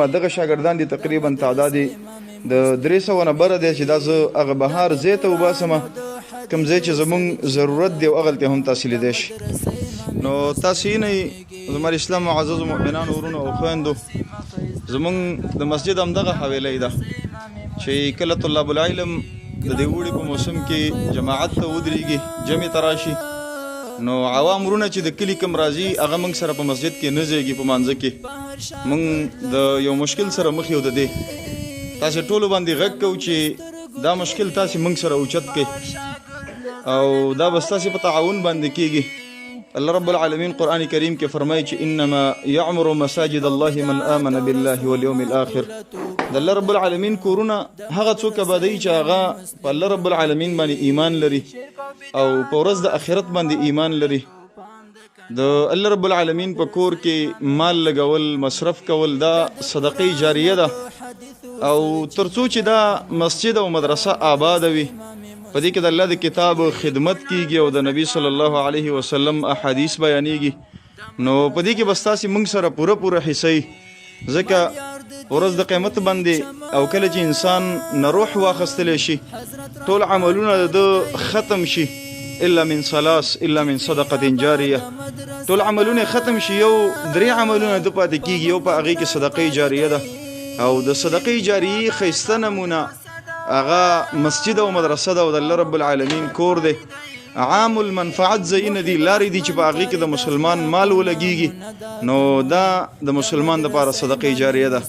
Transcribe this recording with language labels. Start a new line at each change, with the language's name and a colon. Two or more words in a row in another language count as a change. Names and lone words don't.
Pashto: دغه شاګردان دي تقریبا تعداد د 300 نه بره دی چې دا زه هغه بهار ځای ته وباسمه، کوم ځای چې زمونږ ضرورت دی او هغلته هم تاسې لیدی شي. نو تاسې نه زما اسلام معززو مؤمنانو ورونو او خویندو، زمونږ د مسجد همدغه حویلی ده چې کله
Arabic: طلاب العلم
Pashto: د دې اوړي په موسم کې جماعت ته ودرېږي، جمع ته راشي، نو عوام ورونه چې د کلي کم راځي هغه موږ سره په مسجد کې نه ځایږي. په مانځه کې موږ د یو مشکل سره مخ یو د دې تاسې ټولو باندې غږ کوو چې دا مشکل تاسې موږ سره اوچت کړئ او دا بس تاسې په تعاون باندې کېږي. الله رب العالمین قرآن کریم کې فرمایي چې
Arabic: انما یعمر مساجد الله من آمن بالله والیوم الآخر.
Pashto: د الله رب العالمین کورونه هغه څوک آبادوي چې هغه په الله رب العالمین باندې ایمان لري او په ورځ د آخرت باندې ایمان لري. د الله رب العالمین په کور کې مال لګول، مصرف کول، دا
Arabic: صدقه جاریه
Pashto: ده او ترڅو چې دا مسجد او مدرسه آباد وي، په دې کې د الله د کتاب خدمت کیږي او د نبی
Arabic: صلی الله علیه وسلم
Pashto: احادیث بیانېږي، نو په دې کې بس تاسې موږ سره پوره حصه وي. ځکه ورځ د قیامت باندې او کله چې انسان نه روح واخیستلی شي، ټول عملونه د ختم شي
Arabic: الا من ثلاث، الا من صدقه جاریه،
Pashto: ټول عملونه ختم شي، یو 3 عملونه د پاتې کیږي. یو په هغې کې
Arabic: صدقه جاریه
Pashto: ده او د
Arabic: صدقه جاریه
Pashto: ښایسته نمونه هغه مسجد او مدرسه ده او د الله رب العالمین کور دی.
Arabic: عام المنفعت
Pashto: ځایونه دي، لارې دي چې په هغې کې د مسلمان مال ولګېږي، نو دا د مسلمان دپاره
Arabic: صدقه جاریه
Pashto: ده.